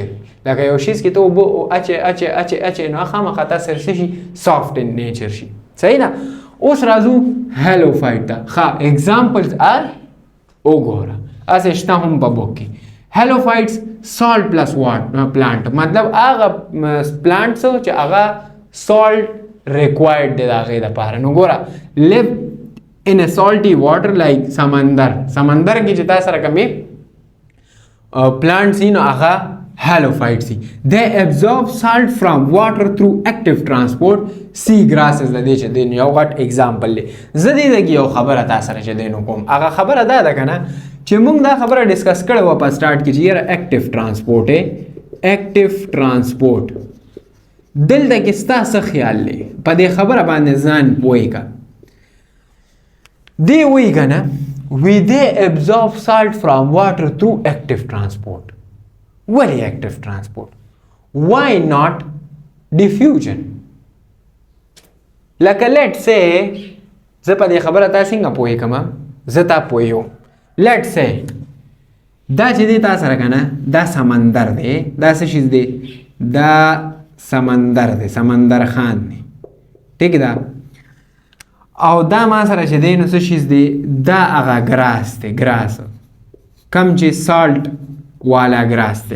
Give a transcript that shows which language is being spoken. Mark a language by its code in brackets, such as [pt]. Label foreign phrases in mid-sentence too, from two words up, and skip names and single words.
[ps] لکه یو شیز کې ته اوبه اچې نو خامخا تا سره څه شي [en] soft in nature [ps] شي. صحیح ده. اوس راځو هیلوفایټ ته. ښه [en] examples are [ps] وګوره هسې شته هم په بوک کې. هیلوفایټس [en] salt plus plant [ps] مطلب هغه پلانټس چې هغه [en] salt required [ps] دی د هغې دپاره. نو ګوره [en] live in a salty water like [ps] سمندر کې چې تا سره کومې پلانټس دي نو هغه هیلوفایټس دي. [en] they absorb salt from water through active transport. sea grasses [ps] د دې چې دی یو غټ ایگزامپل دی. زه دې ځکه یو خبره تا سره چې دی نو کوم هغه خبره دا ده که نه چې موږ دا خبره ډسکس کړې وه په سټارټ کې چې یاره [en] active transport active transport [ps] دلته کې ستا څه خیال دی په دې خبره باندې ځان پوهې که دی وایي که نه [en] we they absorb salt from water through active transport. ولې active transport why not diffusion. [ps] لکه [en] let's say [ps] زه په دې خبره تا څنګه پوهې کړم زه تا پوهیو [en] let's say [ps] دا چې دی تا سره که نه دا سمندر دی دا څه شیز دی دا سمندر دی سمندر خان دی ټیک ده او دا ما سره چې دی نو څه شیز دی دا هغه ګراس دی ګراس کم چې سالټ والا ګراس دی.